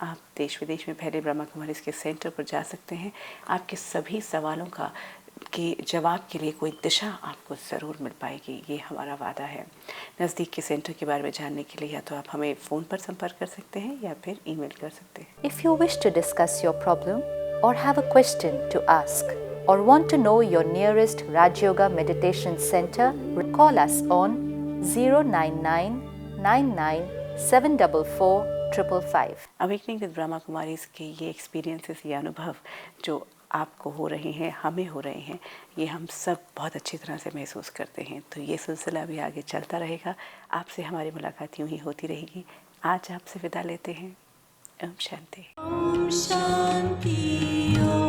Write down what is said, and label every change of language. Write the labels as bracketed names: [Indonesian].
[Hindi] आप देश विदेश में फैले ब्रह्मा कुमारीज के सेंटर पर जा सकते हैं। आपके सभी सवालों का के जवाब के लिए कोई दिशा आपको ज़रूर मिल पाएगी, ये हमारा वादा है। नज़दीक के सेंटर के बारे में जानने के लिए या तो आप हमें फ़ोन पर संपर्क कर सकते हैं या फिर ईमेल कर सकते हैं। [English] If you wish to discuss your problem or have a question to ask or want to know your nearest Rajyoga meditation center, call us on 09999744555. [Hindi] Awakening with Brahma Kumaris के ये एक्सपीरियंसेस, ये अनुभव जो आपको हो रहे हैं, हमें हो रहे हैं, ये हम सब बहुत अच्छी तरह से महसूस करते हैं। तो ये सिलसिला भी आगे चलता रहेगा। आपसे हमारी मुलाकात यूँ ही होती रहेगी। आज आपसे विदा लेते हैं। ओम शांति। ओम शांति।